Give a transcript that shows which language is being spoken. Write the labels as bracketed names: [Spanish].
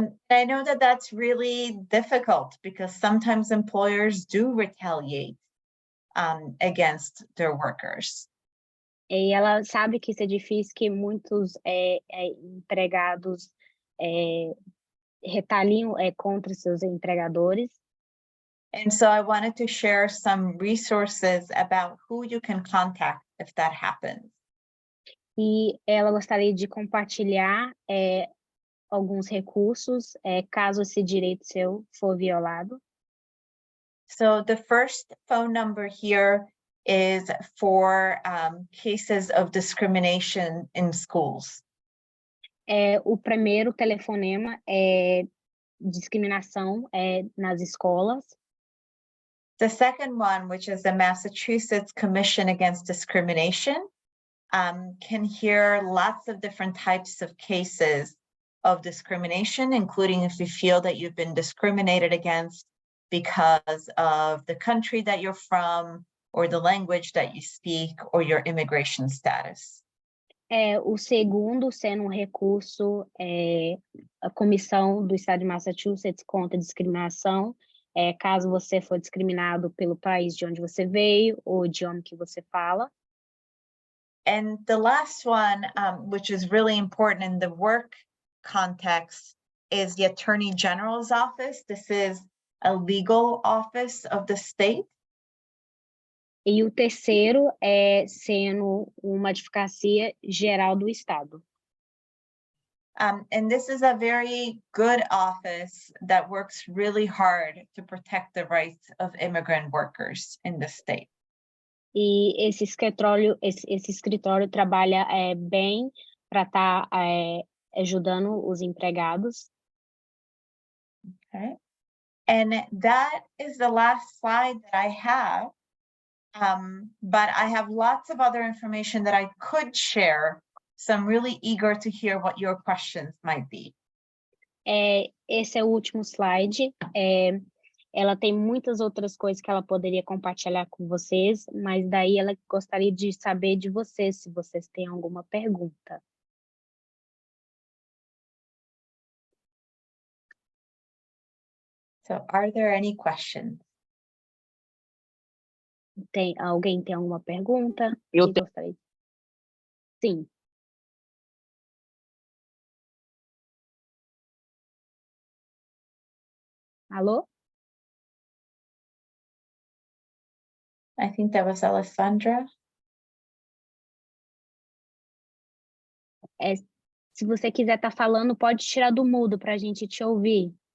[English] I know that that's really difficult because sometimes employers do retaliate against their workers. [Portuguese] E ela sabe que isso é difícil, que muitos empregados retaliam contra seus empregadores. [English] And so I wanted to share some resources about who you can contact if that happens. [Portuguese] E ela gostaria de compartilhar alguns recursos, caso esse direito seu for violado. [English] So the first phone number here is for cases of discrimination in schools. [Portuguese] O primeiro telefonema é discriminação nas escolas. [English] The second one, which is the Massachusetts Commission Against Discrimination, can hear lots of different types of cases of discrimination, including if you feel that you've been discriminated against because of the country that you're from, or the language that you speak, or your immigration status. [Portuguese] O segundo sendo um recurso, a Comissão do Estado de Massachusetts contra a Discriminação, caso você for discriminado pelo país de onde você veio ou o idioma que você fala. [English] And the last one, which is really important in the work context, is the Attorney General's office. This is a legal office of the state. [Portuguese] E o terceiro sendo uma advocacia geral do estado. [English] And this is a very good office that works really hard to protect the rights of immigrant workers in the state. [Portuguese] E esse escritório trabalha bem para estar ajudando os empregados. [English] Okay. And that is the last slide that I have. But I have lots of other information that I could share. So I'm really eager to hear what your questions might be. [Portuguese] Esse é o último slide. Ela tem muitas outras coisas que ela poderia compartilhar com vocês, mas daí ela gostaria de saber de vocês, se vocês têm alguma pergunta. [English] So are there any questions? [Portuguese] Alguém tem alguma pergunta? Eu Que gostaria? Sim. Alô? [English] I think that was Alessandra. [Portuguese] Se você quiser estar falando, pode tirar do mudo para a gente te ouvir.